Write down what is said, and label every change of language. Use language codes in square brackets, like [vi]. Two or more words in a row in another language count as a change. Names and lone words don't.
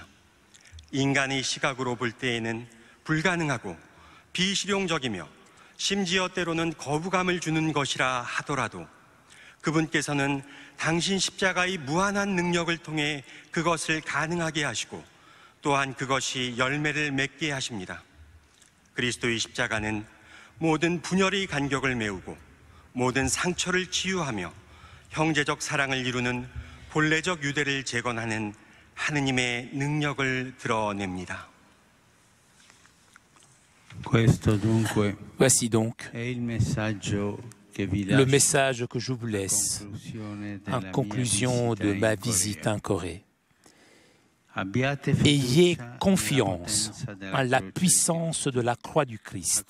[ko] 인간의 시각으로 볼 때에는 불가능하고 비실용적이며 심지어 때로는 거부감을 주는 것이라 하더라도 그분께서는 당신 십자가의 무한한 능력을 통해 그것을 가능하게 하시고 또한 그것이 열매를 맺게 하십니다. 그리스도의 십자가는 모든 분열의 간격을 메우고 모든 상처를 치유하며 형제적 사랑을 이루는 본래적 유대를 재건하는 하느님의 능력을 드러냅니다. [fr] Voici donc le message que je vous laisse en conclusion de ma visite en Corée. Ayez confiance en la puissance de la croix du Christ.